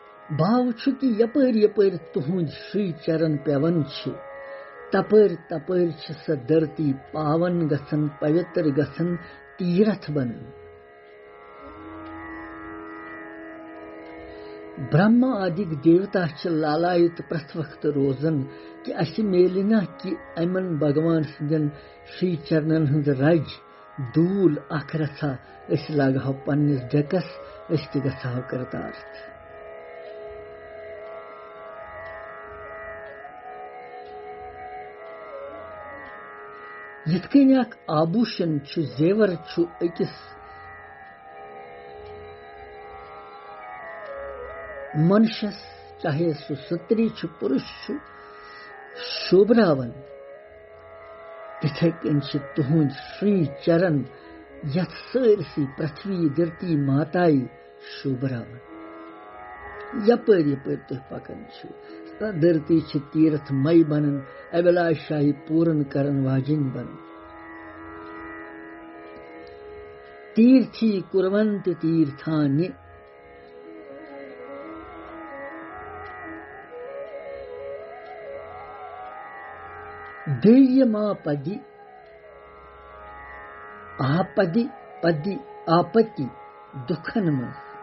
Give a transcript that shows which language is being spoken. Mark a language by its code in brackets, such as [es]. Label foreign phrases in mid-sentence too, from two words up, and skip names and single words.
[ks] भाव छु कि यपर यपर तुहुंद श्री चरण पेवन छु तपर तपर छु स धरती पावन गसन पवित्र गसन तीर्थ बन ब्रह्मा आदि देवता छु लालायित प्रथ वक्त रोजन कि अस मेलिना कि अमन भगवान सिंदन श्री चरणन हंद रज दूल अख रथा अस लगाव पन्निस डकस अस त गसाव करतार्थ यिथ कनि अख आभूषण छु जेवर छु अकिस मनुष्यस चाहे सु स्त्री छु पुरुष छु शोभरावन तिथे कनि तुहुंद श्री चरण यथ सरसी पृथ्वी धरती माताई शोभरावन यपर यपर तुह पकन छु धरती छु तीर्थ मई बनन अभिलाषाई पूर्ण करन वाजिन बन [sa] तीर्थी कुर्वन्त तीर्थानि देयमापदि आपदि पदि [ks] आपत्ति दुखन मं